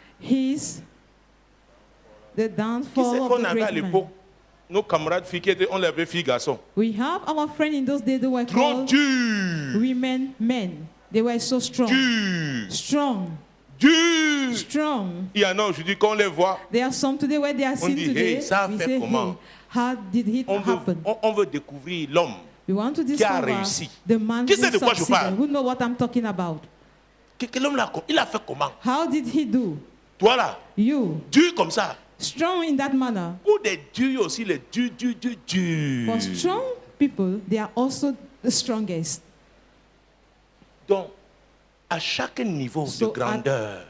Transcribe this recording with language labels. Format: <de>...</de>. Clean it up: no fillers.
<en>He's the downfall of the great man.</en> <fr>Nos camarades filles qui étaient, on les appelait filles garçons.</fr> <en>We have our friends in those days that were called women, men. They were so strong. Strong. Strong.</en> <fr>Il y en a aujourd'hui quand on les voit.</fr> <en>There are some today where they are seen today.</en> <fr>Hey, ça a fait comment?</fr> <en>How did it happen?</en> <fr>On veut découvrir l'homme qui a réussi.</fr> <en>The man</en> <fr>qui sait de quoi je parle?</fr> <en>Who know what I'm talking about?</en> <fr>L'homme là, il a fait comment?</fr> <en>How did he do?</en> <fr>Toi là.</fr> <en>You.</en> <fr>Dur comme ça.</fr> <en>Strong in that manner.</en> <fr>Pour des durs aussi, les durs.</fr> <en>For strong people, they are also the strongest.</en> <fr>Donc, à chaque niveau de grandeur,</fr>